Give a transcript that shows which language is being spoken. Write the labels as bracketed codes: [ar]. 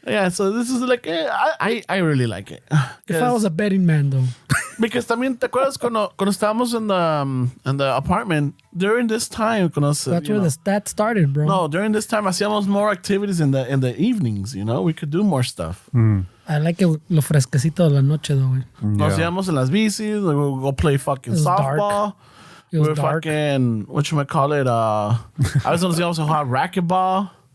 [en] So this is like, I really like it. If I was a betting man, though. [es] Because también, ¿te acuerdas cuando estábamos [en] in the apartment? During this time, that's where the stats started, bro. No, during this time, [es] hacíamos [en] more activities in the evenings, you know? We could do more stuff. I like it, [es] lo fresquecito de la noche, [en] though, güey. [es] Nos íbamos en las bicis. [en] We would go play fucking softball. It was dark. Fucking, whatchamacallit, [es] a veces nos íbamos a jugar racquetball.